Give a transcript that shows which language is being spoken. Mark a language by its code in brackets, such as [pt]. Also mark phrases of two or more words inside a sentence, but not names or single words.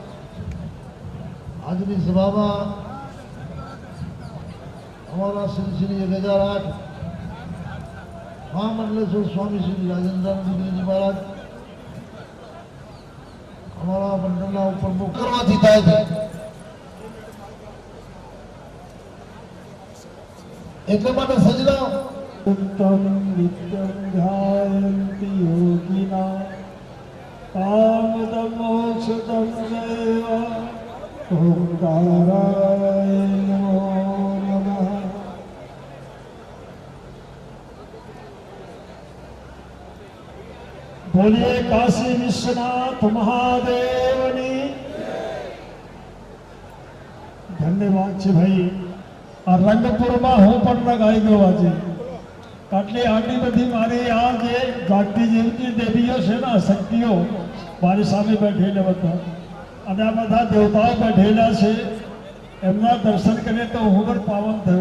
[gu] આજની સભામાં અમારા શ્રી 1008 મહામંડલેશ્વર સ્વામી શ્રી રાજેન્દ્રાનંદજી મહારાજ અમારા મંડળના ઉપપ્રમુખ કરવાથી થાય છે. એટલે માટે સજના [sa] उत्तम नित्यं ध्यायन्ति योगिना कामदं मोक्षदं चैव ओंकाराय नमो नमः. [hi] बोलिए काशी विश्वनाथ महादेवनी. [gu] धन्यवाद છે ભાઈ. આ રંગપુરમાં હું પણ લગાઈ ગયો આજે. આટલી બધી મારી આ જે જાગતી જીવતી દેવીઓ છે ને, શક્તિઓ મારી સામે બેઠેલા બધા અને આ બધા દેવતાઓ બેઠેલા છે. એમના દર્શન કરીને તો હું પણ પાવન થયું.